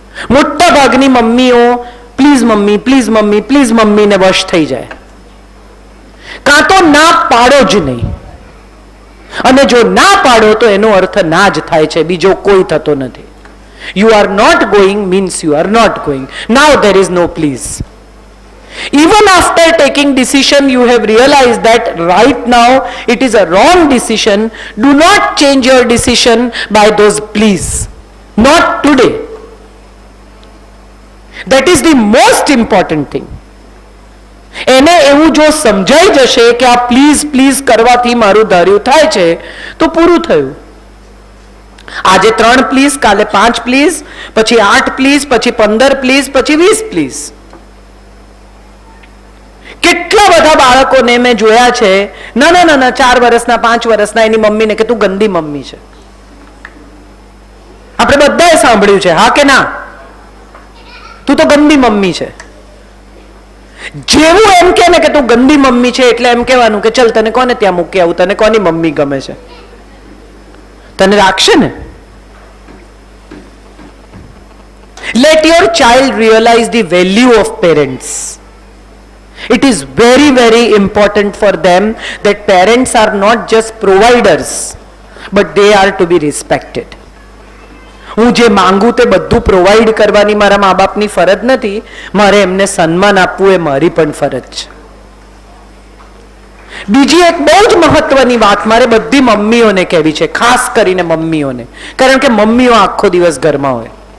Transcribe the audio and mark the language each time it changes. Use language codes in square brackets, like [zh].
[gu] મોટા ભાગની મમ્મીઓ please mummy, please mummy, please મમ્મીને વશ થઈ જાય. કાં તો ના પાડો જ નહીં, અને જો ના પાડો તો એનો અર્થ ના જ થાય છે, બીજો કોઈ થતો નથી. [en] You are not going means you are not going. Now there is no please. Even after taking decision you have realized that right now it is a wrong decision. Do not change your decision by those please. Not today. That is the most important thing. [gu] એને એવું જો સમજાઈ જશે કે આ please please કરવાથી મારું ધાર્યું થાય છે તો પૂરું થયું. આજે 3 પ્લીઝ, કાલે 5 પ્લીઝ, પછી 8 પ્લીઝ, પછી 15 પ્લીઝ, પછી 20 પ્લીઝ. કેટલા બધા બાળકોને મેં જોયા છે, નાના 4 વર્ષના 5 વર્ષના, એની મમ્મીને કે તું ગંદી મમ્મી છે. આપણે બધાએ સાંભળ્યું છે, હા કે ના, તું તો ગંદી મમ્મી છે. જેવું એમ કે ને કે તું ગંદી મમ્મી છે એટલે એમ કહેવાનું કે ચલ તને કોને ત્યાં મૂકી આવું, તને કોની મમ્મી ગમે છે, તને રાખશે ને. [en] Let your child realize the value of parents. It is very, very important for them that parents are not just providers, but they are to be respected. [gu] હું જે માંગુ તે બધું પ્રોવાઈડ કરવાની મારા મા બાપની ફરજ નથી, મારે એમને સન્માન આપવું એ મારી પણ ફરજ છે. બીજી એક બહુ જ મહત્વની વાત મારે બધી મમ્મીઓને કહેવી છે, ખાસ કરીને મમ્મીઓને, કારણ કે મમ્મીઓ આખો દિવસ ઘરમાં હોય.